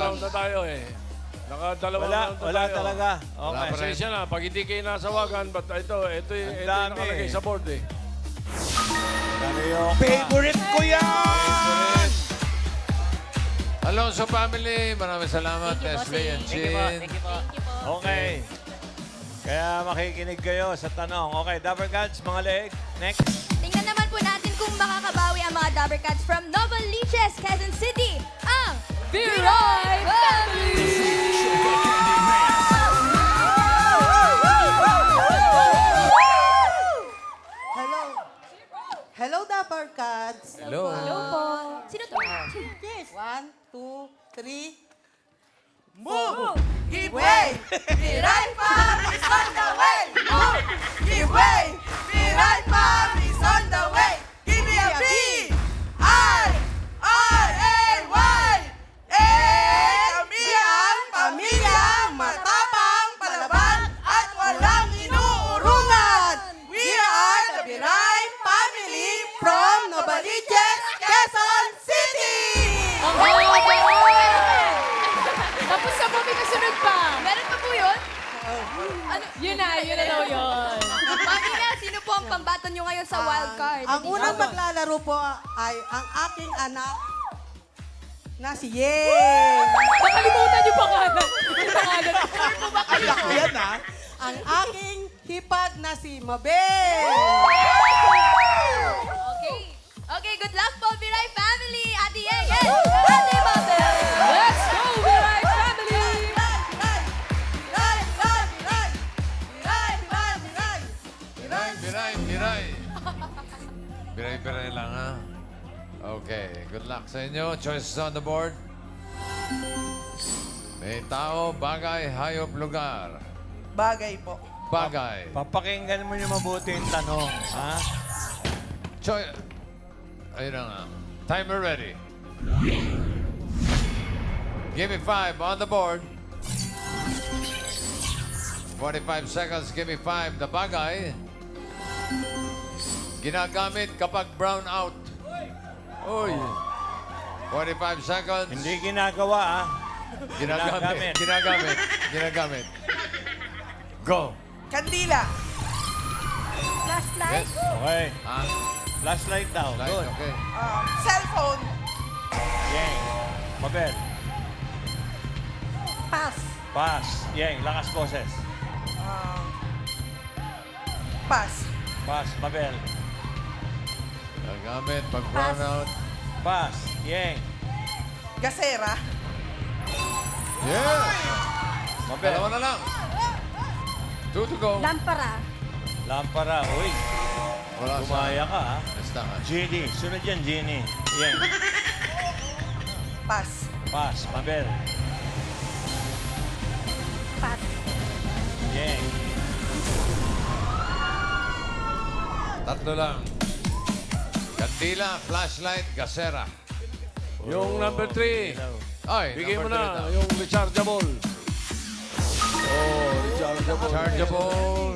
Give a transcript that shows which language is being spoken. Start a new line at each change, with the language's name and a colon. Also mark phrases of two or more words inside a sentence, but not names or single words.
Filipino: round na tayo eh. Nakadalawang Wala, round na wala tayo. talaga. Wala Okay. pa rin. Pasensya na, pag hindi kayo nasawagan, but ito yung dami nakalagay eh. sa board eh. Karyoka. Favorite ko yan! Alonso family, maraming salamat.
English: Thank you, Leslie and
Filipino: bossing. Chin.
English: Thank you po.
Filipino: Okay. Kaya makikinig kayo sa tanong. Okay, Dapper Cats, mga leg. Next. Tingnan naman po natin kung makakabawi ang mga Dabber Cats from Novaliches, Quezon City, ang Viray Family! Hello. Hello, Dapper Cats. Hello. po. Sino to?
English: Yes. 1, 2, 3. Move! Give way! Viray Family is on the way! Move! Give way! Viray Family is on the way! Give me a B! I-R-A-Y!
Filipino: Kami ang pamilyang matapang, palaban, at walang inuurungan!
English: We are the Viray Family from Novaliches, Quezon City!
Filipino: Tapos na po, may kasunod pa. Meron pa po yun? Yun na daw yun. Mami na, sino po ang pambaton nyo ngayon sa wild card? Ang unang maglalaro po ay ang aking anak na si Yay! Nakalimutan yung pangalan. Yung pangalan. Ayak yan, ha? Ang aking hipag na si Mabel! Okay.
English: Okay, good luck
Filipino: po, Viray Family! Ate Yeng and Ate Mabel!
English: Let's go, Viray Family!
Filipino: Biray. Biray lang ha. Okay,
English: good luck
Filipino: sa inyo.
English: Choices on the board.
Filipino: May tao, bagay, hayop, lugar. Bagay po. Bagay. Papakinggan mo yung mabuti yung tanong. Ha? Ayun na nga. Timer ready.
English: Give me 5 on the board. 45 seconds, give me 5. The bagay.
Filipino: Ginagamit kapag brown out. Uy. 45 seconds. Hindi ginagawa, ha? Ginagamit. Go. Kandila. Yes. Okay. Ah, Flashlight daw. Light, Good. okay. Cellphone. Yeng. Mabel. Pass. Pass. Yeng. Lakas boses. Pass. Pass. Mabel. Gagamit pag run out. Pass. Yeng. Gasera. Yeah! Mabel. Dalawa na lang.
English: 2 to go.
Filipino: Lampara. Lampara. Uy. Wala Gumaya ka, ha? Basta nga. Genie. Sunod yan, Genie. Yeng. Pass. Pass. Mabel. Pass. Yeng. Tatlo lang. Kandila, flashlight, gasera. Yung number 3. Ay, Bigay mo number na. three daw. Yung rechargeable. Chargeable.